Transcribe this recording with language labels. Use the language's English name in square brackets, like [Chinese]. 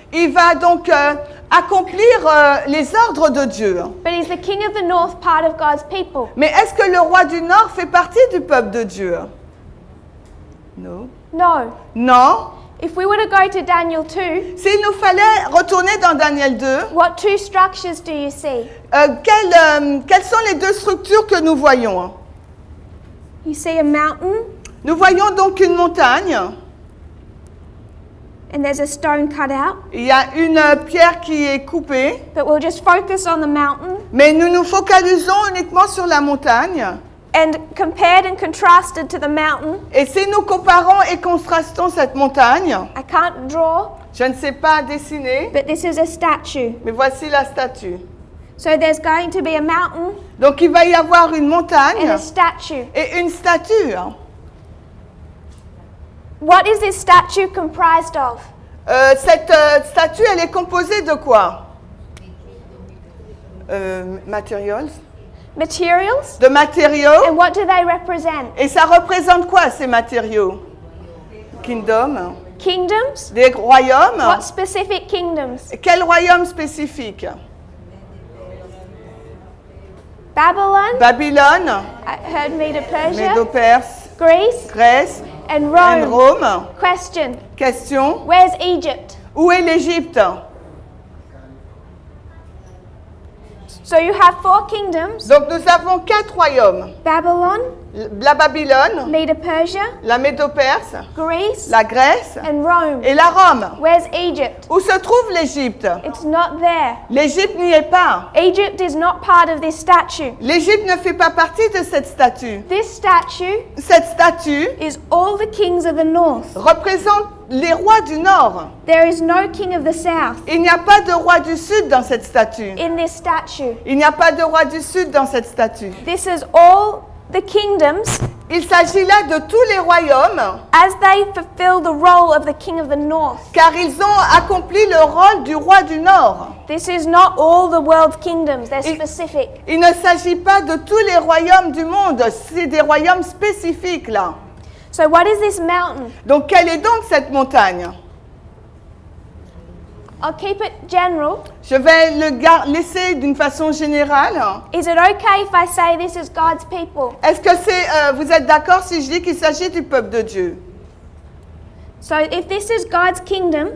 [French] il va donc accomplir les ordres de Dieu. [English] But is the king of the north part of God's people? [French] Mais est-ce que le roi du Nord fait partie du peuple de Dieu? Non. [English] No. [French] Non. [English] If we were to go to Daniel 2, [French] S'il nous fallait retourner dans Daniel 2, [English] what two structures do you see? [French] quelles sont les deux structures que nous voyons? [English] You see a mountain [French] Nous voyons donc une montagne. [English] and there's a stone cut out. [French] Il y a une pierre qui est coupée, [English] But we'll just focus on the mountain. [French] mais nous nous focalisons uniquement sur la montagne. [English] And compared and contrasted to the mountain, [French] Et si nous comparons et contrastons cette montagne, [English] I can't draw, [French] je ne sais pas dessiner, [English] but this is a statue. [French] mais voici la statue. [English] So there's going to be a mountain [French] Donc il va y avoir une [English] and [French] montagne [English] a statue. [French] et une statue. [English] What is this statue comprised of? [French] Cette statue, elle est composée de quoi? [English] Materials. Materials? [French] De matériaux. [English] And what do they represent? [French] Et ça représente quoi ces matériaux? [English] Kingdom. Kingdoms? [French] Des royaumes. [English] What specific kingdoms? [French] Quel royaume spécifique? [English] Babylon? [French] Babylone, [English] I heard Medo-Persia? [French] Médo-Perse, [English] Greece? [French] Grèce [English] And [French] et [English] Rome? [French] Rome. [English] Question. [French] Question, [English] Where's Egypt? [French] où est l'Égypte? [English] So you have 4 kingdoms. [French] Donc nous avons 4 royaumes. [English] Babylon, [French] La Babylone, [English] Medo-Persia, [French] la Médo-Perse, [English] Greece, [French] la Grèce [English] and Rome. [French] et la Rome. [English] Where's Egypt? [French] Où se trouve l'Égypte? [English] It's not there. [French] L'Égypte n'y est pas. [English] Egypt is not part of this statue. [French] L'Égypte ne fait pas partie de cette statue. [English] This statue [French] Cette statue [English] is all the kings of the north. [French] représente les rois du Nord. [English] There is no king of the south [French] Il n'y a pas de roi du Sud dans cette statue. [English] in this statue. [French] Il n'y a pas de roi du Sud dans cette statue. [English] This is all the kingdoms [French] Il s'agit là de tous les royaumes, [English] as they fulfill the role of the king of the north. [French] car ils ont accompli le rôle du roi du Nord. [English] This is not all the world's kingdoms, they're specific. [French] Il ne s'agit pas de tous les royaumes du monde, c'est des royaumes spécifiques là. [English] So what is this mountain? [French] Donc quelle est donc cette montagne? [English] I'll keep it general. [French] Je vais le laisser d'une façon générale. [English] Is it okay if I say this is God's people? [French] Est-ce que vous êtes d'accord si je dis qu'il s'agit du peuple de Dieu? [English] So if this is God's kingdom,